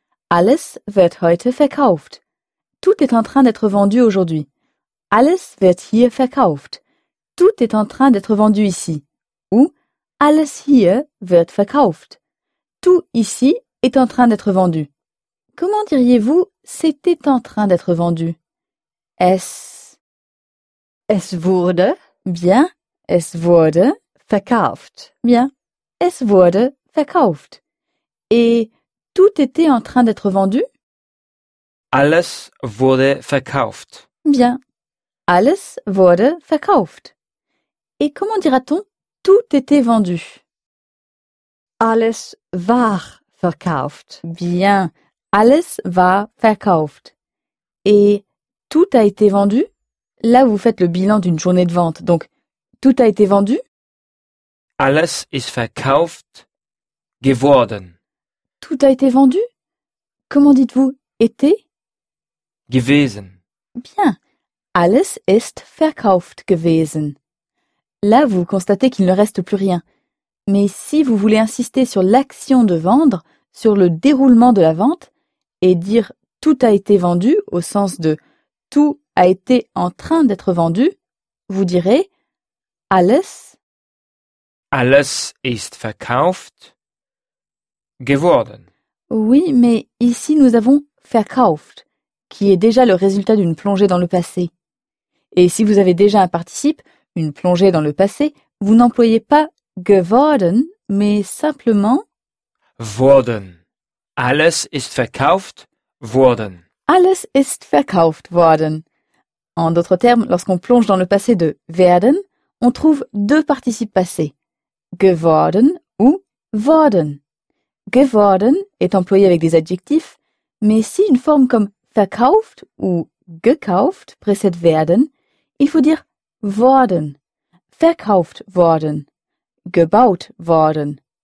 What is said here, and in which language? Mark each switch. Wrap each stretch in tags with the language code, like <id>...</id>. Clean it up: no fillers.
<de>Alles wird heute verkauft.</de> <fr>Tout est en train d'être vendu aujourd'hui.</fr> <de>Alles wird hier verkauft.</de> <fr>Tout est en train d'être vendu ici. Ou</fr> <de>alles hier wird verkauft.</de> <fr>Tout ici est en train d'être vendu. Comment diriez-vous c'était en train d'être vendu?</fr> <de>Es wurde.</de> <fr>Bien.</fr> <de>Es wurde verkauft.</de> <fr>Bien.</fr> <de>Es wurde verkauft.</de> <fr>Et tout était en train d'être vendu?</fr> <de>Alles wurde verkauft.</de> <fr>Bien.</fr> <de>Alles wurde verkauft.</de> <fr>Et comment dira-t-on tout était vendu?</fr> <de>Alles war verkauft.</de> <fr>Bien.</fr> <de>Alles war verkauft.</de> <fr>Et tout a été vendu? Là, vous faites le bilan d'une journée de vente. Donc, tout a été vendu?</fr> <de>Alles ist verkauft geworden.</de> <fr>Tout a été vendu? Comment dites-vous été?</fr> <de>Gewesen.</de> <fr>Bien.</fr> <de>Alles ist verkauft gewesen.</de> <fr>Là, vous constatez qu'il ne reste plus rien. Mais si vous voulez insister sur l'action de vendre, sur le déroulement de la vente, et dire tout a été vendu au sens de tout a été en train d'être vendu, vous direz alles.</fr> <de>Alles ist verkauft. Geworden.</de> <fr>Oui, mais ici nous avons verkauft, qui est déjà le résultat d'une plongée dans le passé. Et si vous avez déjà un participe, une plongée dans le passé, vous n'employez pas geworden, mais simplement</fr> <de>worden. Alles ist verkauft worden. Alles ist verkauft worden.</de> <fr>En d'autres termes, lorsqu'on plonge dans le passé de werden, on trouve deux participes passés, geworden ou worden. Geworden est employé avec des adjectifs, mais si une forme comme verkauft ou gekauft précède werden, il faut dire worden,</fr> <de>verkauft worden, gebaut worden.</de>